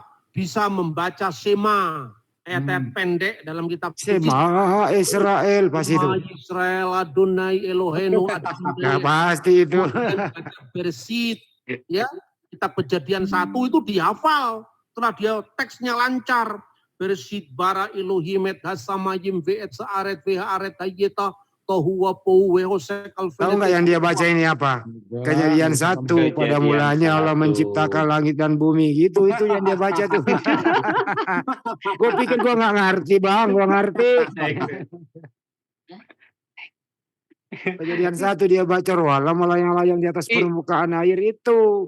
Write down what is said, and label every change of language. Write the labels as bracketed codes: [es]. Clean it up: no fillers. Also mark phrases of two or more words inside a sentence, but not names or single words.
[id] Bisa membaca Shema, ayat-ayat pendek dalam kitab suci. [he] שמע ישראל [id] pasti itu. [he] שמע ישראל אדוני אלוהינו אדוני. [id] Nah, pasti itu. Bersit, ya kitab Kejadian 1 itu dihafal. Setelah dia teksnya lancar. [he] בראשית ברא אלהים את השמים ואת הארץ והארץ היתה תהו ו בהו וחשך. [id] Tahu nggak yang dia baca ini apa? Kejadian 1, pada Kejadian mulanya Allah 1. menciptakan langit dan bumi. Gitu itu yang dia baca tuh. Gue pikir gue nggak ngerti Bang, gue ngerti. Kejadian 1 dia baca rohala melayang-layang di atas permukaan air itu.